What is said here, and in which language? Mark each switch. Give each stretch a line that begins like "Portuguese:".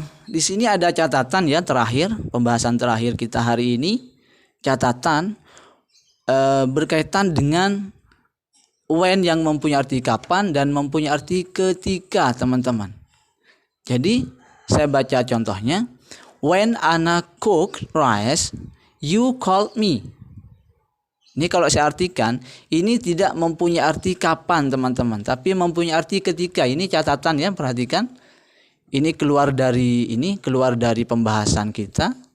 Indonesian: Di sini ada catatan ya terakhir, pembahasan terakhir kita hari ini. Catatan berkaitan dengan when yang mempunyai arti kapan dan mempunyai arti ketika teman-teman. Jadi saya baca contohnya.
English: When Anna cooked rice, you called me.
Indonesian: Ini kalau saya artikan, ini tidak mempunyai arti kapan teman-teman, tapi mempunyai arti ketika. Ini catatan ya, perhatikan. Ini keluar dari pembahasan kita.